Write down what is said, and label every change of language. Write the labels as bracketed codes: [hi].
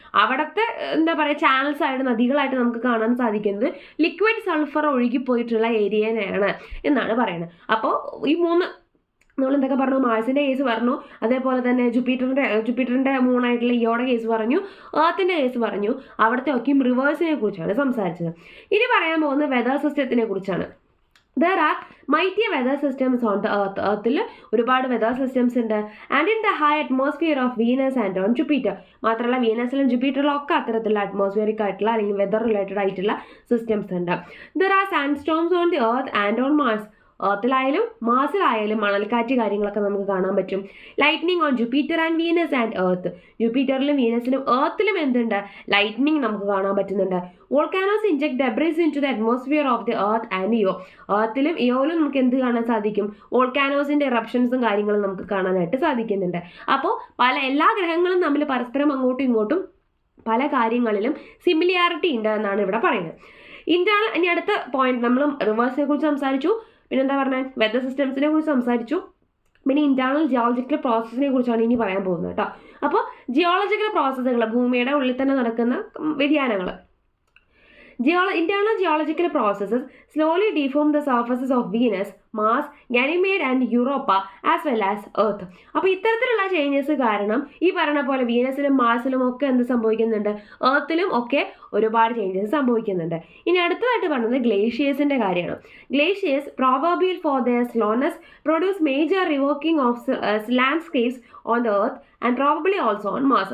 [ml] അവിടുത്തെ എന്താ പറയുക ചാനൽസ് ആയിട്ട് നദികളായിട്ട് നമുക്ക് കാണാൻ സാധിക്കുന്നത് ലിക്വിഡ് സൾഫർ ഒഴുകിപ്പോയിട്ടുള്ള ഏരിയനെയാണ് എന്നാണ് പറയുന്നത്. അപ്പോൾ ഈ മൂന്ന് നമ്മൾ എന്തൊക്കെ പറഞ്ഞു, മാർസിൻ്റെ കേസ് പറഞ്ഞു, അതേപോലെ തന്നെ ജൂപ്പിറ്ററിൻ്റെ മൂണായിട്ടുള്ള ഇയോടെ കേസ് പറഞ്ഞു, എർത്തിൻ്റെ കേസ് പറഞ്ഞു. അവിടുത്തെ ഒക്കെയും റിവേഴ്സിനെ കുറിച്ചാണ് സംസാരിച്ചത്. ഇനി പറയാൻ പോകുന്നത് വെതർ സിസ്റ്റത്തിനെ കുറിച്ചാണ്. [en] There are mighty weather systems on the earth. [ml] എർത്തിൽ ഒരുപാട് വെതർ സിസ്റ്റംസ് ഉണ്ട്. [en] And in the high atmosphere of Venus and on Jupiter. [ml] മാത്രമല്ല വീനസിലും ജുപ്പിറ്ററിലും ഒക്കെ അത്തരത്തിലുള്ള അറ്റ്മോസ്ഫിയറിക് ആയിട്ടുള്ള അല്ലെങ്കിൽ വെതർ റിലേറ്റഡ് ആയിട്ടുള്ള സിസ്റ്റംസ് ഉണ്ട്. [en] There are sandstorms on the earth and on Mars. [ml] എർത്തിലായാലും മാർസിലായാലും മണൽക്കാറ്റ് കാര്യങ്ങളൊക്കെ നമുക്ക് കാണാൻ പറ്റും. [en] Lightning on Jupiter and Venus and Earth. [ml] ജുപ്പിറ്ററിലും വീനസിലും എർത്തിലും എന്തുണ്ട്? ലൈറ്റ്നിങ് നമുക്ക് കാണാൻ പറ്റുന്നുണ്ട്. [en] Volcanoes inject debris into the atmosphere of the Earth and Io. [ml] എർത്തിലും ഇയോയിലും നമുക്ക് എന്ത് കാണാൻ സാധിക്കും? വോൾക്കാനോസിന്റെ ഇറപ്ഷൻസും കാര്യങ്ങളും നമുക്ക് കാണാനായിട്ട് സാധിക്കുന്നുണ്ട്. അപ്പോൾ എല്ലാ ഗ്രഹങ്ങളും തമ്മിൽ പരസ്പരം അങ്ങോട്ടും ഇങ്ങോട്ടും പല കാര്യങ്ങളിലും സിമിലാരിറ്റി ഉണ്ട് എന്നാണ് ഇവിടെ പറയുന്നത്. ഇന്റേണൽ ഇനി അടുത്ത പോയിന്റ് നമ്മൾ റിവേഴ്സിനെ കുറിച്ച് സംസാരിച്ചു. പിന്നെന്താ പറഞ്ഞാൽ വെതർ സിസ്റ്റംസിനെ കുറിച്ച് സംസാരിച്ചു. പിന്നെ ഇന്റേണൽ ജിയോളജിക്കൽ പ്രോസസ്സിനെ കുറിച്ചാണ് ഇനി പറയാൻ പോകുന്നത് കേട്ടോ. അപ്പോൾ ജിയോളജിക്കൽ പ്രോസസ്സുകൾ ഭൂമിയുടെ ഉള്ളിൽ തന്നെ നടക്കുന്ന വ്യതിയാനങ്ങൾ. [en] Internal geological processes slowly deform the surfaces of Venus, Mars, Ganymede and Europa as well as Earth. [ml] അപ്പോൾ ഇത്തരത്തിലുള്ള ചേഞ്ചസ് കാരണം ഈ പറഞ്ഞ പോലെ വീനസിലും മാർസിലും ഒക്കെ എന്ത് സംഭവിക്കുന്നുണ്ട്? എർത്തിലും ഒക്കെ ഒരുപാട് ചേഞ്ചസ് സംഭവിക്കുന്നുണ്ട്. ഇനി അടുത്തതായിട്ട് പറയുന്നത് ഗ്ലേഷ്യേഴ്സിന്റെ കാര്യമാണ്. [en] Glaciers probable for their slowness produce major reworking of landscapes on the Earth and probably also on Mars.